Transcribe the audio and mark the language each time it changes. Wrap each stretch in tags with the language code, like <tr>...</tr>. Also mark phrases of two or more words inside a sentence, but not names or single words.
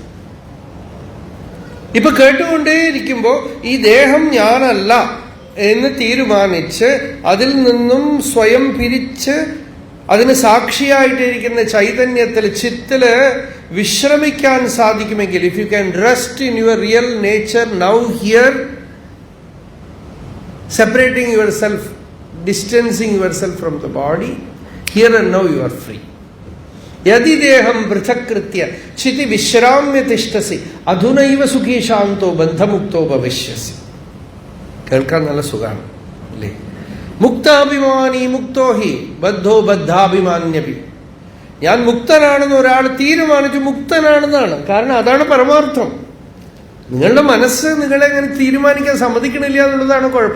<ml>ഇപ്പൊ കേട്ടുകൊണ്ടേയിരിക്കുമ്പോ ഈ ദേഹം ഞാനല്ല എന്ന് തീരുമാനിച്ച് അതിൽ നിന്നും സ്വയം പിരിച്ച് അതിന് സാക്ഷിയായിട്ടിരിക്കുന്ന ചൈതന്യത്തിൽ, ചിത്തില് വിശ്രമിക്കാൻ സാധിക്കുമെങ്കിൽ,</ml> <en>If you can rest in your real nature now here, separating yourself, distancing yourself from the body, here and now you are free.</en> <sa>यदि देहं पृथक्कृत्य चिति विश्राम्य तिष्ठसि अधुनैव सुखी शान्तो बन्धमुक्तो भविष्यसि.</sa> <ml>കേൾക്കാൻ നല്ല സുഖമാണ് അല്ലേ?</ml> <sa>മുക്താഭിമാനി മുക്തോ ഹി ബദ്ധോ ബദ്ധാഭിമാന്യപി.</sa> <ml>ഞാൻ മുക്തനാണെന്ന് ഒരാൾ തീരുമാനിച്ചു മുക്തനാണെന്നാണ്. കാരണം അതാണ് പരമാർത്ഥം. നിങ്ങളുടെ മനസ്സ് നിങ്ങളെ അങ്ങനെ തീരുമാനിക്കാൻ സമ്മതിക്കണില്ല എന്നുള്ളതാണ് കുഴപ്പം.</ml>